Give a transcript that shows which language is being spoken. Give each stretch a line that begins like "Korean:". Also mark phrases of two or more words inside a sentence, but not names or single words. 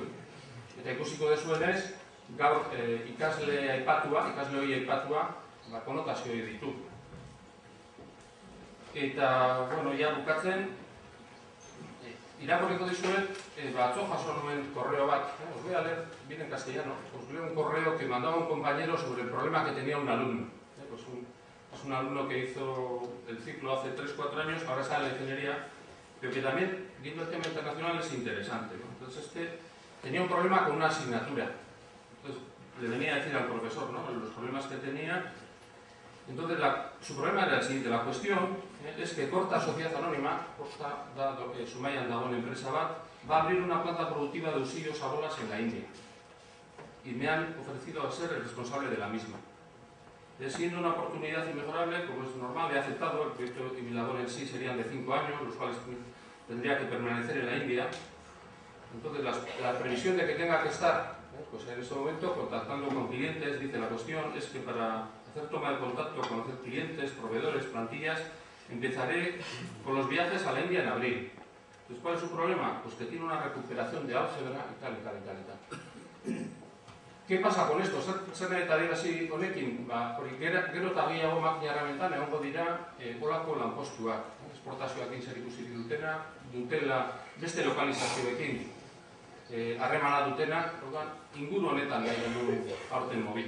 Basque: Eta ikusiko dezuenez, gaur ikasle hori aipatua, konotazio hori ditu. Eta, bueno, ja bukatzen, irakurriko dizuet, atzo jaso nuen correo bat,
Spanish: os voy a leer bien en castellano, os leo un correo que mandaba un compañero sobre el problema que tenía un alumno. Es un alumno que hizo el ciclo hace 3-4 años, ahora sale en la ingeniería, pero que también, viendo el tema internacional, es interesante. Entonces, tenía un problema con una asignatura. Entonces, le venía a decir al profesor los problemas que tenía. Entonces, su problema era el siguiente. La cuestión es que Corta Sociedad Anónima, dado que
Basque: Sumaian dagoen enpresa bat,
Spanish: va a abrir una planta productiva de husillos a bolas en la India. Y me han ofrecido ser el responsable de la misma. Siendo una oportunidad inmejorable, como es normal, he aceptado. El proyecto y mi labor en sí serían de 5 años, los cuales tendría que permanecer en la India. Entonces, la previsión de que tenga que estar, pues en ese momento, contactando con clientes, dice la cuestión, es que para hacer toma de contacto, conocer clientes, proveedores, plantillas, empezaré con los viajes a la India en abril. Entonces, ¿cuál es su problema? Pues que tiene una recuperación de álgebra y tal. ¿Qué pasa con esto?
Basque: Zer nahi eta dira honekin? Gero eta gehiago makina erramentan egongo dira olako lanpostuak. Esportazioakin zer ikusi dutela, beste lokalizazioekin harremana dutena, inguru honetan nahi genuen aurten mobitu.